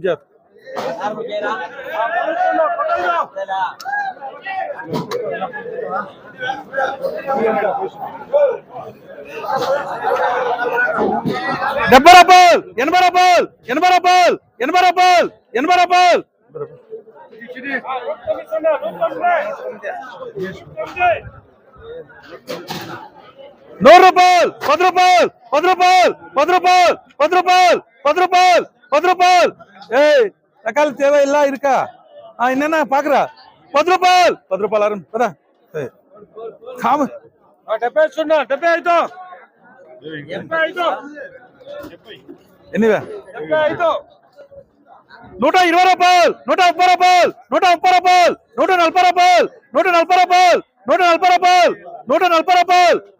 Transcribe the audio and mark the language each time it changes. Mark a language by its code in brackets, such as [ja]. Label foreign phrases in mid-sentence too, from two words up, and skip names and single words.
[te] డెబ్బై రూపాయలు 80 రూపాయలు 80 రూపాయలు 80 రూపాయలు 80 రూపాయలు 100 రూపాయలు 10 రూపాయలు 10 రూపాయలు 10 రూపాయలు 10 రూపాయలు 10 రూపాయలు 10 రూపాయలు [ta] ஏய் தக்காளி தேவை இல்ல இருக்கா என்னென்ன பாக்குறா [te] 10 రూపాయలు 10 రూపాయలు అరుణ్ పదా కామ 75 ఎన్నివే 120 రూపాయలు 130 రూపాయలు 130 రూపాయలు 140 రూపాయలు 140 రూపాయలు 140 రూపాయలు 140 రూపాయలు